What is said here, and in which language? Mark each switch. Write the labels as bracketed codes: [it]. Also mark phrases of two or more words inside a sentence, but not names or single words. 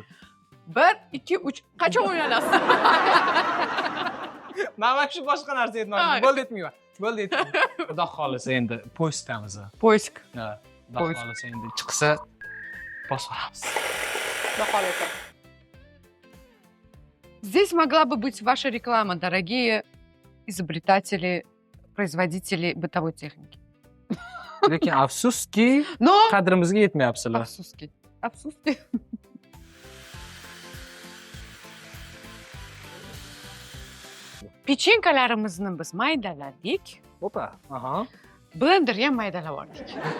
[uz] 1, 2, 3 qachon o'ylanasiz? Mana shu boshqa narsa aytmoqchiman. Bo'ldi aytmayman. Bo'ldi aytmayman. Xudo xolisa endi poyistamiz. Poisk. Ha, xudo xolisa endi chiqsa bosamiz. Xudo xolisa. [ru] Здесь могла бы быть ваша реклама, дорогие изобретатели, производители бытовой техники. [uz] Lekin afsuski, Но qadrimizga yetmayapsizlar. Afsuski. Pechenkalarimizni biz maydaladik. Opa. Aha. Blenderga ham maydalab oldik.